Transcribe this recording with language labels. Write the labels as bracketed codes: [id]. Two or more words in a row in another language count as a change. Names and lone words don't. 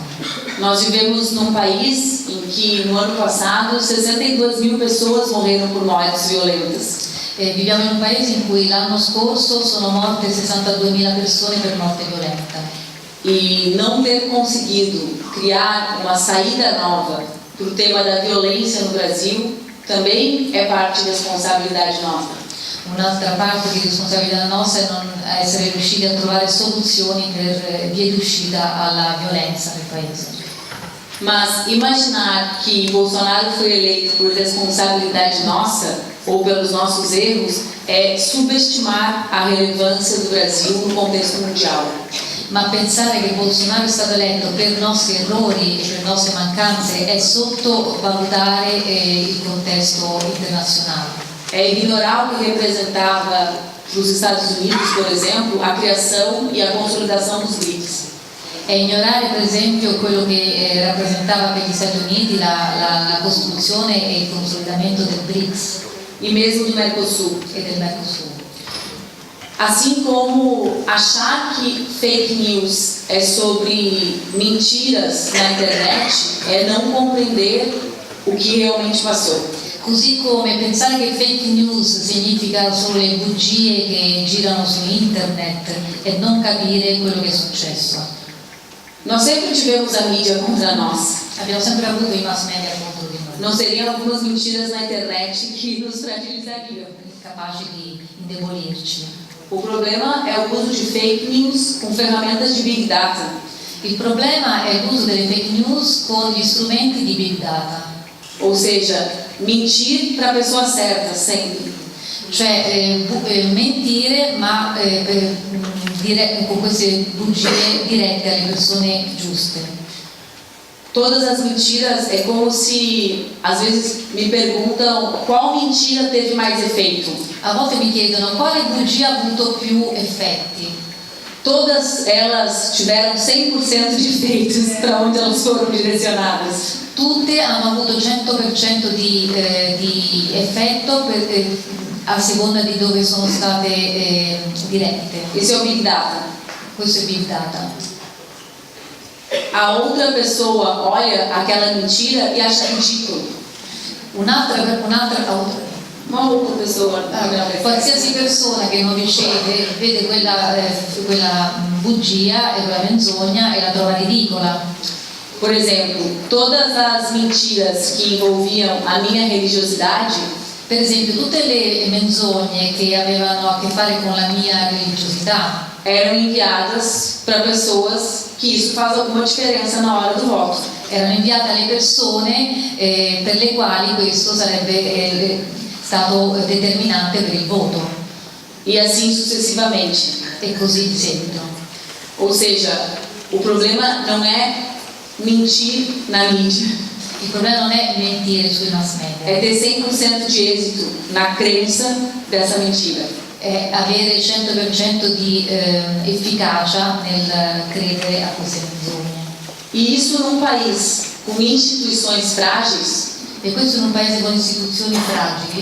[pt] Nós vivemos num país em que no ano passado 62 mil pessoas morreram por mortes violentas. [it] Viviamo in un paese in cui l'anno scorso sono morte 62.000 persone per morte violenta. [pt] E não ter conseguido criar uma saída nova para o tema da violência no Brasil também é parte da responsabilidade nossa. [it] Un'altra parte di responsabilità nostra è non essere riusciti a trovare soluzioni per vie d'uscita alla violenza nel paese. [pt] Mas imaginar que Bolsonaro foi eleito por responsabilidade nossa ou pelos nossos erros é subestimar a relevância do Brasil no contexto mundial. [it] Ma pensare che Bolsonaro è stato eletto per i nostri errori e per le nostre mancanze è sottovalutare il contesto internazionale. [pt] É ignorar o que representava para os Estados Unidos, por exemplo, a criação e a consolidação dos BRICS. [it] È ignorare per esempio quello che rappresentava per gli Stati Uniti la costruzione e il consolidamento del BRICS [pt] e mesmo do Mercosul. [it] E del Mercosul. [pt] Assim como achar que [en] fake news [pt] é sobre mentiras na internet é não compreender o que realmente passou. [it] Così come pensare che [en] fake news [it] significa solo le bugie che girano su internet e non capire quello che è successo. [pt] Nós sempre tivemos a mídia contra nós. [it] Abbiamo sempre avuto i mass media contro di noi, [pt] Não seriam algumas mentiras na internet que nos fragilizariam. [it] capaci di indebolirci. [pt] O problema é o uso de [en] fake news [pt] com ferramentas de [en] Big Data. [it] Il problema è l'uso delle [en] fake news [it] con gli strumenti di [en] Big Data, [pt] Ou seja, mentir para a pessoa certa, sempre. [it] cioè mentire ma con queste bugie dirette alle persone giuste. [pt] Todas as mentiras é como se, às vezes, me perguntam qual mentira teve mais efeito. [it] A volte mi chiedono quale bugia ha avuto più effetti. [pt] Todas elas tiveram 100% de efeitos para onde elas foram direcionadas. [it] Tutte hanno avuto 100% di effetto a seconda di dove sono state dirette. [pt] Esse é o [en] Big Data. [it] Questo è [en] Big Data. [pt] A outra pessoa olha aquela mentira e acha ridículo. Uma outra pessoa, [it] Qualsiasi persona che non riceve vede quella bugia e quella menzogna e la trova ridicola. [pt] por exemplo, todas as mentiras que envolviam a minha religiosidade [it] Per esempio, tutte le menzogne che avevano a che fare con la mia religiosità [pt] eram enviadas para pessoas que isso faz alguma diferença na hora do voto. [it] erano inviate alle persone per le quali questo sarebbe stato determinante per il voto, [pt] E assim sucessivamente. [it] e così di seguito. [pt] Ou seja, o problema não é mentir na mídia, [it] Il problema non è mentire sui mass [pt] é [it] media, [pt] ter 100% de êxito na crença dessa mentira. [it] è avere il 100% di efficacia nel credere a queste menzogne. [pt] E isso num país com instituições frágeis [it] E questo in un paese con istituzioni fragili